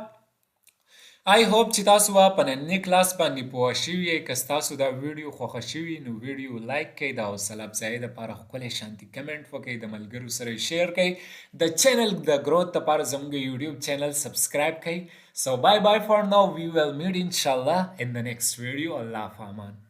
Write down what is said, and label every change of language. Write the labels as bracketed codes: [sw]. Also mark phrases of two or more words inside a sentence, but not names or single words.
[en] I hope [ps] چې تاسو په نننۍ کلاس باندې پوه شوي یئ. که ستاسو دا ویډیو خوښه شوي نو ویډیو لایک کړئ، د حوصله افزایۍ دپاره ښکلی شانتي کمنټ وکړئ، د ملګرو سره یې شیر کړئ، د چینل د ګروت دپاره زموږ یوټیوب چینل سبسکرایب کړئ. [en] So bye bye for now. We will meet inshallah in the next video. [ps] Allah Aman.